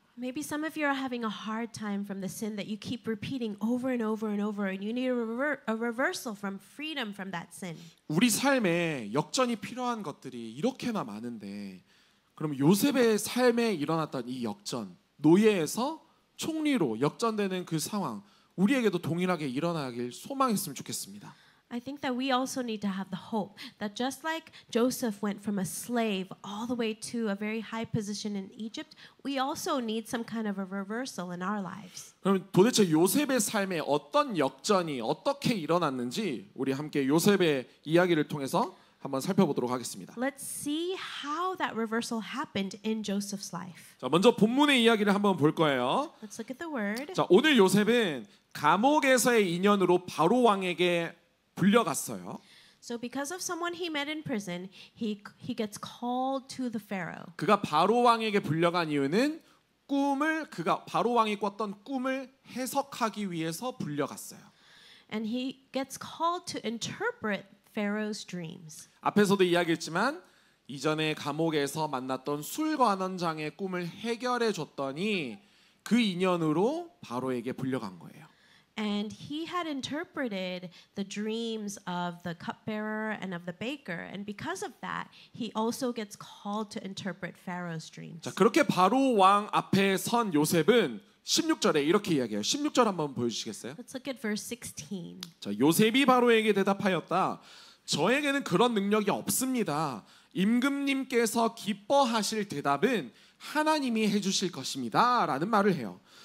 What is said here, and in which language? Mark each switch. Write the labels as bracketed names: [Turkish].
[English] Maybe some of you are having a hard time from the sin that you keep repeating over and over and over, and you need a reversal from freedom from that sin. [Korean] 우리 삶에 역전이 필요한 것들이 이렇게나 많은데 그럼 요셉의 삶에 일어났던 이 역전, 노예에서 총리로 역전되는 그 상황 우리에게도 동일하게 일어나길 소망했으면 좋겠습니다. [English] I think that we also need to have the hope that just like Joseph went from a slave all the way to a very high position in Egypt, we also need some kind of a reversal in our lives. [Korean] 그럼 도대체 요셉의 삶에 어떤 역전이 어떻게 일어났는지 우리 함께 요셉의 이야기를 통해서 한번 살펴보도록 하겠습니다. [English] Let's see how that reversal happened in Joseph's life. [Korean] 자, 먼저 본문의 이야기를 한번 볼 거예요. [English] Let's look at the word. [Korean] 자, 오늘 요셉은 감옥에서의 인연으로 바로 왕에게 불려갔어요. [English] So because of someone he met in prison, he gets called to the Pharaoh. [Korean] 그가 바로 왕에게 불려간 이유는 그가 바로 왕이 꿨던 꿈을 해석하기 위해서 불려갔어요. [English] And he gets called to interpret Pharaoh's dreams. [Korean] 앞에서도 이야기했지만 이전에 감옥에서 만났던 술관원장의 꿈을 해결해 줬더니 그 인연으로 바로에게 불려간 거예요. [English] And he had interpreted the dreams of the cupbearer and of the baker. And because of that, he also gets called to interpret Pharaoh's dreams. [Korean] 자, 그렇게 바로 왕 앞에 선 요셉은 16절에 이렇게 이야기해요. 16절 한번 보여주시겠어요? [English] Let's look at verse 16. [Korean] 자, 요셉이 바로에게 대답하였다. 저에게는 그런 능력이 없습니다. 임금님께서 기뻐하실 대답은 하나님이 해주실 것입니다. 라는 말을 해요.